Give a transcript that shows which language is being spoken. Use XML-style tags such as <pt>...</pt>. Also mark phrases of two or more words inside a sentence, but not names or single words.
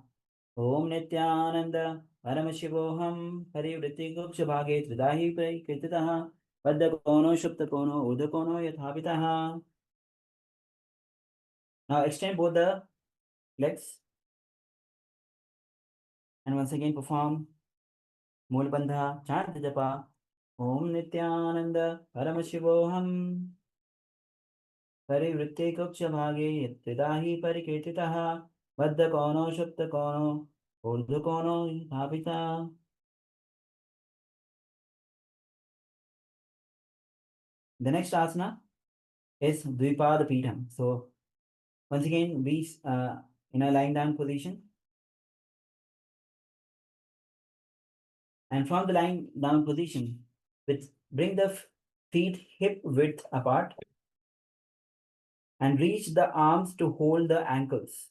<sa>ॐ नित्यानन्द परमशिवोहम् परिवृत्ति गुक्ष भागे त्रिदही प्रकृतितः पद्द कोनो शुप्त कोनो ऊर्ध कोनो यथाबितः.</sa> <en>Now extend both the legs. And once again perform Mulbandha, chant the japa.</en> <sa>ॐ नित्यानन्द परमशिवोहम् परिवृत्ति गुक्ष भागे त्रिदही प्रकृतितः पद्द कोनो शुप्त कोनो ऊर्ध कोनो यथाबितः.</sa> <en>The next asana is Dvipada Pitham. So once again, we in a lying down position. And from the lying down position, bring the feet hip width apart and reach the arms to hold the ankles.</en>